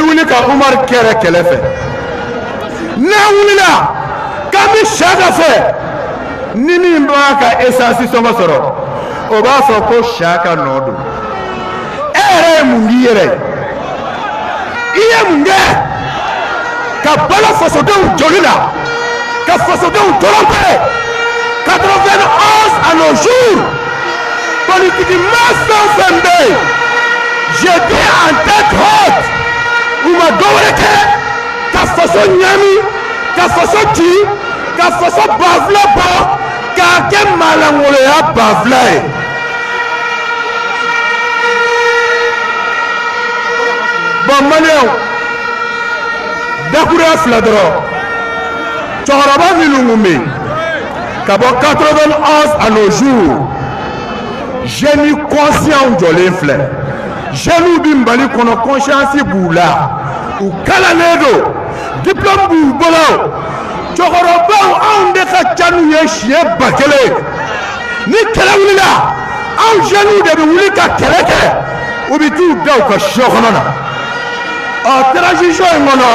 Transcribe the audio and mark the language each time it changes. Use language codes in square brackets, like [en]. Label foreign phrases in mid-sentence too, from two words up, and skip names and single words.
[bm] wuli ka Umaru kɛrɛ kɛlɛ fɛ n'an wulila k'an bɛ Siyaka fɛ ni min b'a ka essence sɔngɔ sɔrɔ o b'a fɔ ko Siyaka nɔ don e yɛrɛ ye mun k'i yɛrɛ ye i ye mun kɛ ka balo fasodenw joli la ka fasodenw tromper 91 [fr] à nos jours politiquement [bm] fɛn o fɛn bɛ yen [fr] j'étais en tête haute [bm] u ma dɔwɛrɛ kɛ ka faso ɲami ka faso ci ka faso banfula bɔ k'a kɛ maalankoloya banfula ye. bon maliyɛnw dakuruya fila dɔrɔn cɛkɔrɔba minnu kun bɛ yen ka bɔ 91 [fr] à nos jours jeunes conscients [bm] jɔlen filɛ jeunes bi Mali kɔnɔ conscience b'u la u kalannen don diplôme b'u bolo cɛkɔrɔbaw anw de ka ca n'u ye siɲɛ 1000 ni kɛlɛ wulila anw jeunes de bɛ wuli ka kɛlɛ kɛ u bɛ t'u da u ka sɔ kɔnɔ na transition in kɔnɔ